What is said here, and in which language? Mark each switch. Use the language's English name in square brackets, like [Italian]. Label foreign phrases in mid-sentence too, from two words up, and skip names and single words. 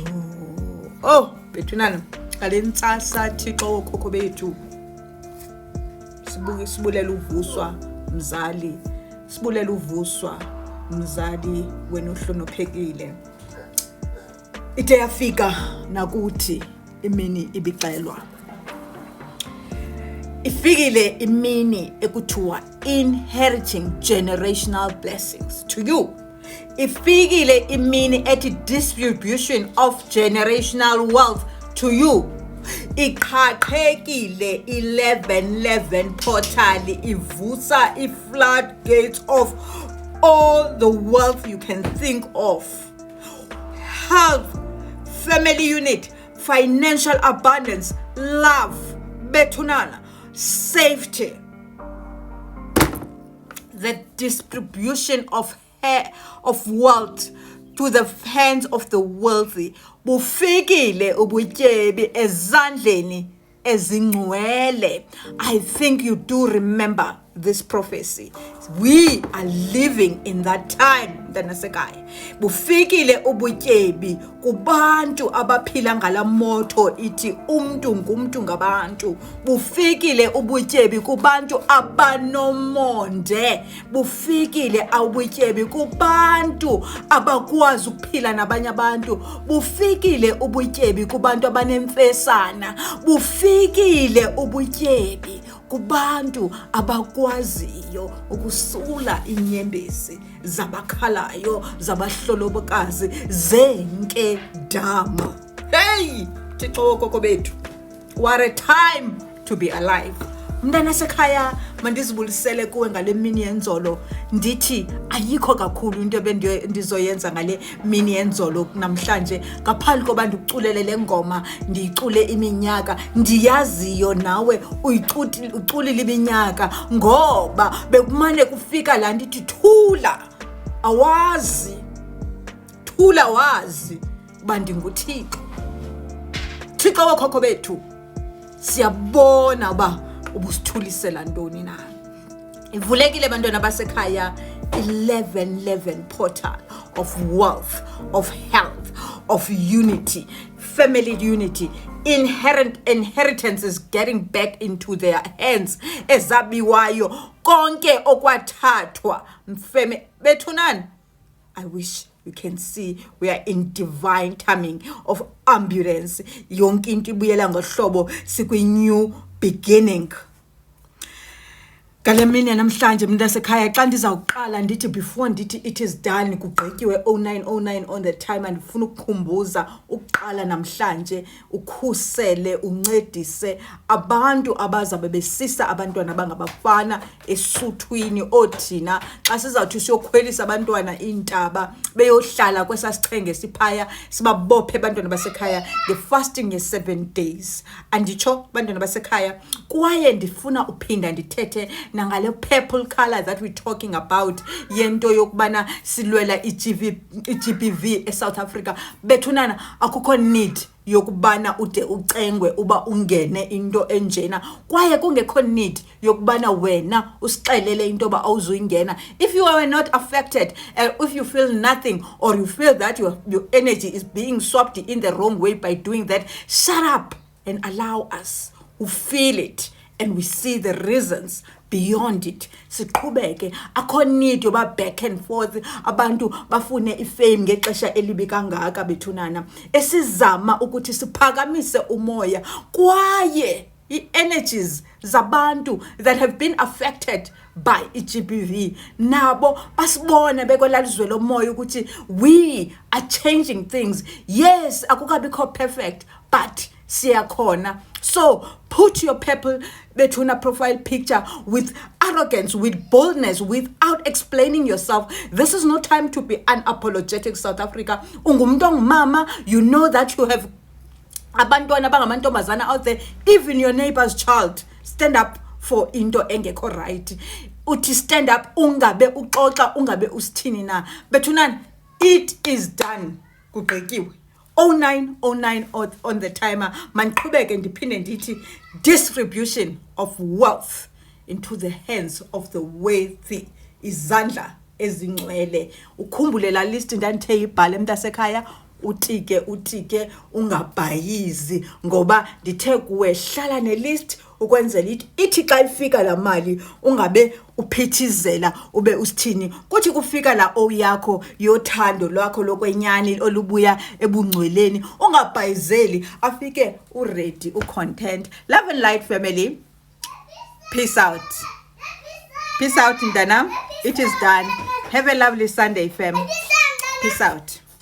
[Xhosa] Oh bethunana, ngale ntsasa Thixo wokhokho bethu sibulela uvuswa mzali, sibulela uvuswa mzali wena ohloniphekile. Ide yafika nakuthi imini ibixelwa, ifikile imini ekuthiwa [English] inheriting generational blessings to you. [Xhosa] Ifikile imini ethi [English] distribution of generational wealth to you. [Xhosa] Iqhaqhekile 1111 portal ivusa [English] floodgates of all the wealth you can think of. Health, family unit, financial abundance, love, bethunana, safety. The distribution of wealth to the hands of the wealthy [Xhosa] bufikile ubutyebi ezandleni ezingcwele. [English] I think you do remember this prophecy. We are living in that time. [Xhosa] Ndanasekhaya bufikile ubutyebi kubantu abaphila ngala moto ithi umntu ngumntu ngabantu. Bufikile ubutyebi kubantu abanomonde. Bufikile ubutyebi kubantu abakwazi ukuphila nabanye abantu. Bufikile ubutyebi kubantu abanemfesana. Bufikile ubutyebi kubantu abakwaziyo ukusula inyembezi zabakhalayo zabahlolobokazi zenkedama. Hey Thixo wokhokho bethu, [English] what a time to be alive. [Xhosa] Mntana sekhaya mandizibulisele kuwe ngale mini yenzolo, ndithi ayikho kakhulu into bendizoyenza ngale mini yenzolo namhlanje ngaphandle koba ndikuculele le ngoma ndiyicule iminyaka ndiyaziyo nawe uculile iminyaka, ngoba bekumane kufika la ndithi thula awazi, thula wazi uba ndinguThixo. Thixo wokhokho bethu, siyabona uba ubusithulisela ntoni na. Ivulekile bantwana basekhaya [English] 1111 portal of wealth, of health, of unity, family unity. Inheritance is getting back into their hands [Xhosa] ezabiwayo konke okwathathwa mfeme bethunani. [English] I wish you can see we are in divine timing of ambulance. [Xhosa] Yonke into ibuyela ngohlobo sikwi-new beginning. Ngale mini namhlanje mntasekhaya xa ndizawuqala ndithi before ndithi [English] it is done [Xhosa] kugqityiwe 0909 [English] on the time, and [Xhosa] ndifuna ukukhumbuza ukuqala namhlanje ukhusele uncedise abantu abazabe besisa abantwana abangabafana esuthwini othina xa sizawuthi siyokhwelisa abantwana intaba beyohlala kwesasichenge siphaya sibabophe abantwana basekhaya. [English] The fasting is 7 days. [Xhosa] Anditsho abantwana basekhaya kwaye ndifuna uphinda ndithethe nangale [English] purple color that we're talking about, [Xhosa] yento yokubana silwela iGBV eSouth Africa. Bethunana akukho need yokubana ude ucengwe uba ungene into enjena, kwaye kungekho need yokubana wena usixelele into ba awuzuyingena. [English] If you are not affected, if you feel nothing, or you feel that your energy is being swapped in the wrong way by doing that, shut up and allow us who feel it and we see the reasons beyond it. [Xhosa] Siqhubeke, akho need yoba [English] back and forth [Xhosa] abantu bafune ifame ngexesha elibi kangaka bethunana. Esizama ukuthi siphakamise umoya kwaye i-energies zabantu [English] that have been affected by [Xhosa] i-GBV nabo basibone bekwelalizwe lomoya ukuthi [English] we are changing things. [Xhosa] Yes, akukabikho perfect, but siyakhona. [English] So put your people between profile picture with arrogance, with boldness, without explaining yourself. This is no time to be unapologetic, South Africa. [Xhosa] Ungumuntu ongumama, [English] you know that you have [Xhosa] abantwana bangamantombazana [English] out there, even your neighbor's child. Stand up for [Xhosa] into engekho [English] right. Uthi stand up, [Xhosa] ungabe uxoxa, ungabe usithini na. Bethunani, [English] it is done. Kugqikiwe. 0909 on the timer. [Xhosa] Manqhubeke ndiphinde ndithi [English] distribution of wealth into the hands of the wealthy. [Xhosa] Izandla ezingcwele. Ukhumbule la list ndanthe ibhale mntasekhaya. Utike ungabhayizi ngoba ndithe kuwe hlala nelist ukwenzela ithi xa ifika la mali ungabe uphithizela ube usithini kuthi kufika la yakho yothando lwakho lokwenyani olubuya ebungcweleni ungabhayizeli afike uready ucontent. [English] Love and light family, peace out mntanam. It is done. Have a lovely Sunday fam. Peace out.